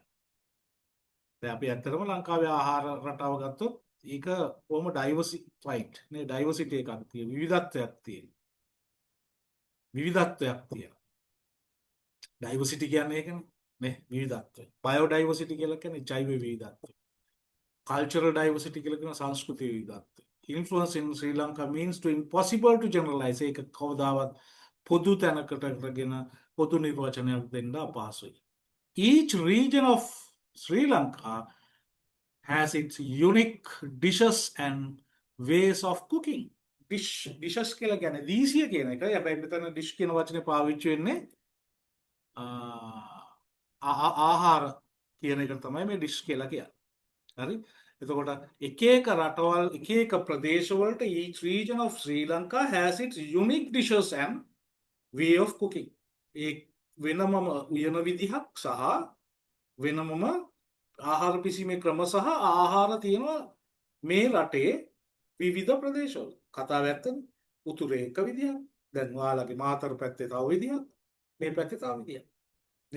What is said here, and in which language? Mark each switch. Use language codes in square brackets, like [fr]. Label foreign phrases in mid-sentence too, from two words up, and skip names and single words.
[si] දැන් අපි ඇත්තටම ලංකාවේ ආහාර රටාව ගත්තොත් ඒක කොහොම ඩයිවර්සිෆයිඩ් නේ, ඩයිවර්සිටි එකක් තියෙන, විවිධත්වයක් තියෙන. ඩයිවර්සිටි කියන්නේ ඒකනේ නේ, විවිධත්වය. බයෝඩයිවර්සිටි කියලා කියන්නේ ජෛව විවිධත්වය. [en] cultural diversity [si] කියලා කියන සංස්කෘතික විවිධත්වය. [en] Influence in Sri Lanka means to impossible to generalize. [si] ඒක කවදාවත් පොදු තැනකට කරගෙන පොදු නිර්වචනයක් දෙන්න අපහසුයි. [en] Each region of Sri Lanka has its unique dishes and ways of cooking. [si] dishes කියලා කියන්නේ දීසිය කියන එකයි. හැබැයි මෙතන dish කියන වචනේ පාවිච්චි වෙන්නේ ආහාර කියන එක තමයි මේ dish කියලා කියන්නේ. හරි? එතකොට එක එක රටවල් එක එක ප්‍රදේශවලට [en] each region of Sri Lanka has its unique dishes and way of cooking. [si] ඒ වෙනමම උයන විදිහක් සහ වෙනමම ආහාර පිසීමේ ක්‍රම සහ ආහාර තියෙනවා මේ රටේ විවිධ ප්‍රදේශවල. කතාව ඇත්තනේ. උතුරේ එක විදිහක්. දැන් ඔයාලගේ මාතර පැත්තේ තව විදිහක්. මේ පැත්තේ තව විදිහක්. නේ?